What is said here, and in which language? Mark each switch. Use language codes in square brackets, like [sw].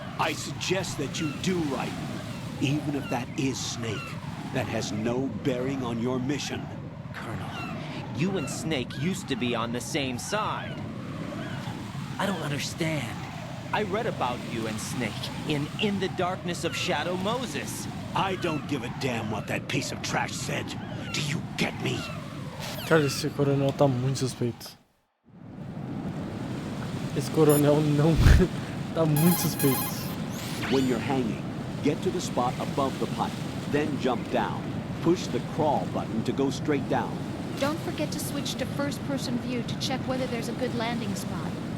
[en] I suggest that you do right. Even if that is Snake, that has no bearing on your mission. Colonel, you and Snake used to be on the same side. I don't understand. I read about you and Snake in the Darkness of Shadow Moses. I don't give a damn what that piece of trash said. Do you get me? [pt] Cara, esse coronel tá muito suspeito. Esse coronel Tá muito suspeito. [en] When you're hanging, get to the spot above the pipe, then jump down. Push the crawl button to go straight down. Don't forget to switch to first-person view to check whether there's a good landing spot.